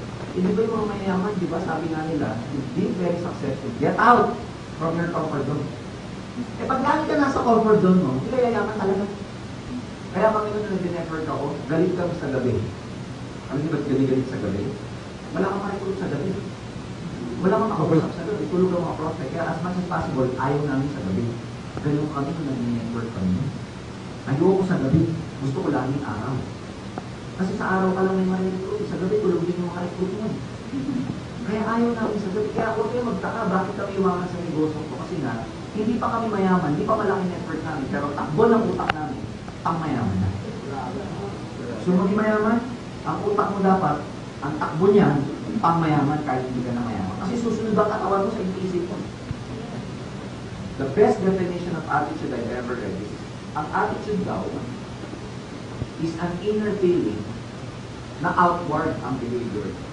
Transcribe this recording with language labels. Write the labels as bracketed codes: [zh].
[tl] Hindi ba yung mga mayayaman, di ba, sabi nga nila, [en] being very successful, get out from your comfort zone. [tl] Eh pag lagi ka nasa comfort zone mo, hindi ka yayaman talaga. Kaya kami nung nag-network ako, galit kami sa gabi. Alam niyo ba't galit sa gabi? Wala kang makikulog sa gabi. Wala kang makausap sa gabi. Tulog ang mga prospect. Kaya [en] as much as possible, [tl] ayaw namin sa gabi. Ganun kami nung nag-network kami. Ayoko sa gabi. Gusto ko laging araw. Kasi sa araw ka lang may ma-recruit. Sa gabi, tulog din yung maka-recruit mo. Kaya ayaw namin sa gabi. Kaya huwag kayo magtaka, bakit kami iwangan sa negosyo ko? Kasi nga, hindi pa kami mayaman, hindi pa malaki network namin, pero takbo ng utak namin, ang mayaman na. So maging mayaman, ang utak mo dapat, ang takbo niyan, pang mayaman kahit hindi ka na mayaman. Kasi susunod ang katawan mo sa isip mo. [en] The best definition of attitude I've ever read is, [tl] ang attitude daw [en] is an inner feeling na outward ang behavior.